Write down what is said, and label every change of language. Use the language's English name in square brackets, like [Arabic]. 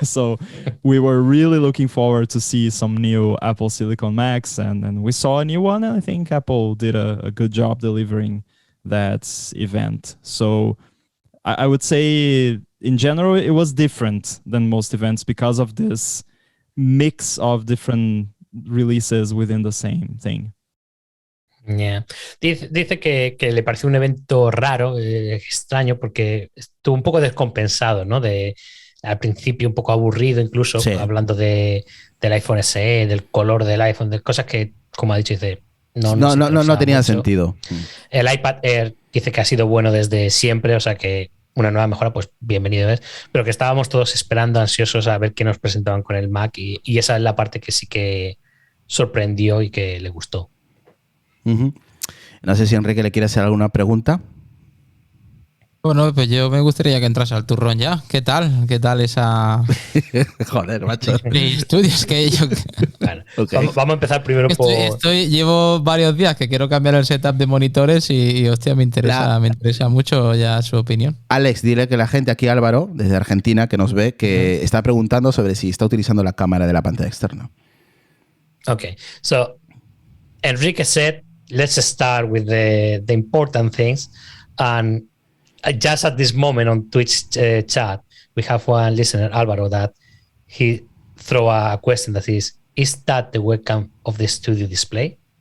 [English] So we were really looking forward to see some new Apple Silicon Macs, and we saw a new one, and I think Apple did a good job delivering that event. So I would say in general, it was different than most events because of this mix of different releases within the same thing. Yeah. [Spanish] Dice que le pareció un evento raro, extraño, porque estuvo un poco descompensado, ¿no? Al principio un poco aburrido, incluso, sí, hablando del iPhone SE, del color del iPhone, de cosas que, como ha dicho, dice, no tenía mucho sentido. El iPad Air dice que ha sido bueno desde siempre, o sea que una nueva mejora, pues bienvenido es, pero que estábamos todos esperando, ansiosos a ver qué nos presentaban con el Mac, y esa es la parte que sí que sorprendió y que le gustó. No sé si Enrique le quiere hacer alguna pregunta. Bueno, pues yo me gustaría que entras al turrón ya. ¿Qué tal? ¿Qué tal esa Joder, macho. estudios que yo Bueno, [English] Okay. [Spanish] vamos a empezar primero por... llevo varios días que quiero cambiar el setup de monitores y hostia, me interesa mucho ya su opinión. Alex, dile que la gente aquí, Álvaro, desde Argentina, que nos ve, que está preguntando sobre si está utilizando la cámara de la pantalla externa. [English] Okay, so Enrique said, let's start with the important things. And just at this moment on Twitch chat, we have one listener, Álvaro, that he throw a question that is that the webcam of the studio display?